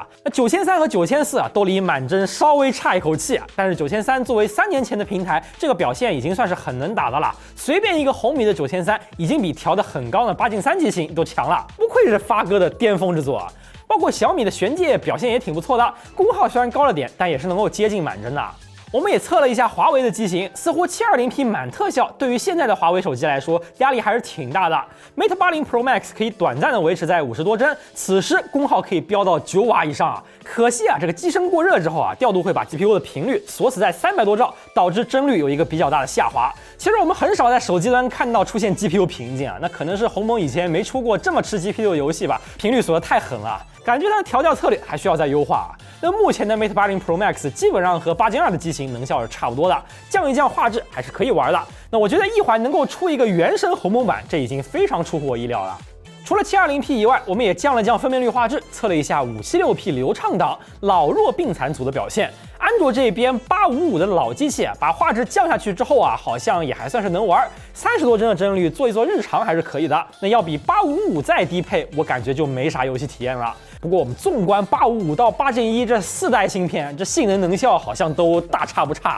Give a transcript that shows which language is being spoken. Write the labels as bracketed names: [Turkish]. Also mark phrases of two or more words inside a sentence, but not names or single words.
[Chinese] 那9300和9400啊，都離滿幀稍微差一口氣啊，但是9300作為3年前的平台，這個表現已經算是很能打的了。隨便一個紅米的9300，已經比調得很高的8進3機型都強了，不愧是發哥的巔峰之作啊！包括小米的玄界表現也挺不錯的，功耗雖然高了點，但也是能夠接近滿幀的。我們也測了一下華為的機型，似乎 720P 滿特效對於現在的華為手機來說壓力還是挺大的。Mate 80 Pro Max 可以短暫的維持在50多幀，此時功耗可以飆到9瓦以上啊！可惜啊，這個機身過熱之後啊，調度會把 GPU 的頻率鎖死在300多兆，導致幀率有一個比較大的下滑。其實我們很少在手機端看到出現 GPU 瓶頸啊，那可能是鴻蒙以前沒出過這麼吃 GPU 的遊戲吧，頻率鎖得太狠了，感覺它的調教策略還需要再優化啊。那目前的 Mate 80 Pro Max 基本上和8進2的機型能效是差不多的，降一降畫質還是可以玩的。那我覺得一環能夠出一個原生鴻蒙版，這已經非常出乎我意料了。除了 720P 以外，我們也降了降分辨率畫質，測了一下 576P 流暢檔老弱病殘組的表現。安卓這邊855的老機器啊，把畫質降下去之後啊，好像也還算是能玩，30多幀的幀率做一做日常還是可以的。那要比855再低配，我感覺就沒啥遊戲體驗了。不過我們縱觀855到8進1這4代芯片，這性能能效好像都大差不差。